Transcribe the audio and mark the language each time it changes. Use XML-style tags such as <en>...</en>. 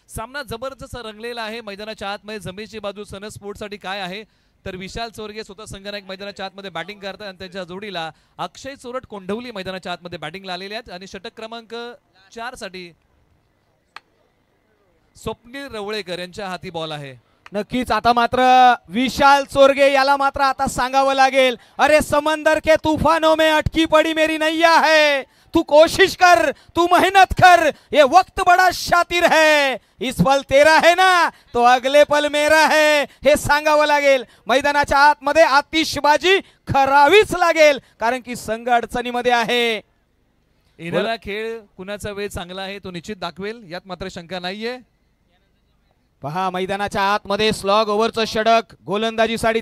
<mr>सामना जबरदस्त रंगलेला आहे. मैदानाच्या आतमध्ये जमेची बाजू सनस स्पोर्टसाठी काय आहे तर विशाल चोरगे स्वतः संघनायक मैदानाच्या आतमध्ये बॅटिंग करतात आणि त्यांच्या जोडीला अक्षय चोरट कोंढवली मैदानाच्या आतमध्ये बॅटिंगला आलेले आहेत. आणि षटक क्रमांक 4 साठी स्वप्नील रवळेकर यांच्या हाती बॉल आहे. नक्कीच आता मात्र विशाल चोरगे याला मात्र आता सांगावं लागेल.</mr> <hi>अरे समंदर के तूफानों में अटकी पड़ी मेरी नैया है. तू कोशिश कर तू मेहनत कर ये वक्त बड़ा शातिर है. इस पल तेरा है ना तो अगले पल मेरा है</hi> <mr>हे सांगावं लागेल. मैदानाच्या आतमध्ये आतिषबाजी करावीच लागेल कारण की संघ अडचणीमध्ये आहे. येणारा खेळ कुणाचा वेळ चांगला आहे तो निश्चित दाखवेल यात मात्र शंका नाहीये. पहा मैदानाच्या आतमध्ये स्लॉग ओव्हरचं षटक गोलंदाजीसाठी.</mr>